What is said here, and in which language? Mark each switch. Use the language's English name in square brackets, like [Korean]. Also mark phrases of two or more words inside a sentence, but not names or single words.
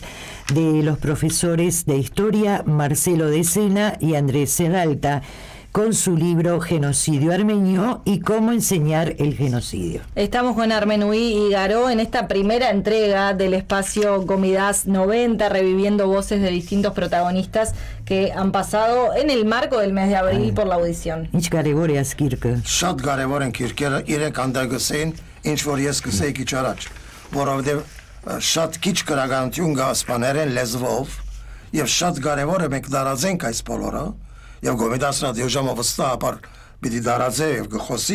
[Spanish] de los profesores de historia Marcelo de Sena y Andrés Serralta, con su libro Genocidio Armenio y cómo enseñar el genocidio. Estamos con Armenuí y Garó en esta primera entrega del espacio Gomidas 90, reviviendo voces de distintos protagonistas que han pasado en el marco del mes de abril por la audición. [Armenian] Շատ կարևոր են քիրքերը իրենք անդագսեն ինչ որ ես գսեի քիչ առաջ, որովհետև շատ քիչ քրագանություն կա իսպաներեն լեզվով եւ շատ կարևոր է մենք դարածենք այս բոլորը եւ Գոմիդասն դե ժամը վստահաբար պիտի դարածե եւ գխոսի